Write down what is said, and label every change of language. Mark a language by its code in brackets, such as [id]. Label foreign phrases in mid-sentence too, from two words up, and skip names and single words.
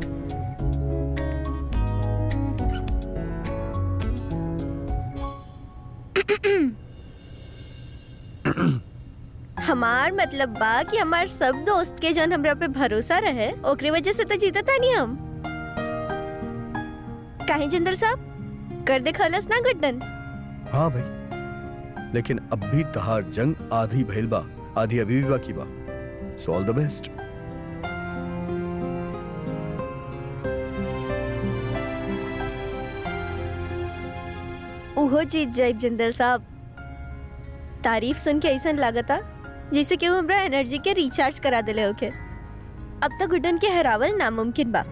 [bho] हमार मतलब बा कि हमार सब दोस्त के जन हमरा पे भरोसा रहे ओकरे वजह से तो जीता था नहीं हम। काहे जिंदल साहब कर दे खलस ना गड्डन। हाँ भाई, लेकिन अब भी तहार जंग आधी भइल बा, आधी अभी भी बाकी बा। [en] So all the best. [bho] उहो जीत जाइब जिंदल साहब। तारीफ सुन के ऐसा लागता जैसे कि वो हमरा एनर्जी के रिचार्ज करा दिले होके। अब तक गुड्डन के हरावल नामुमकिन बा।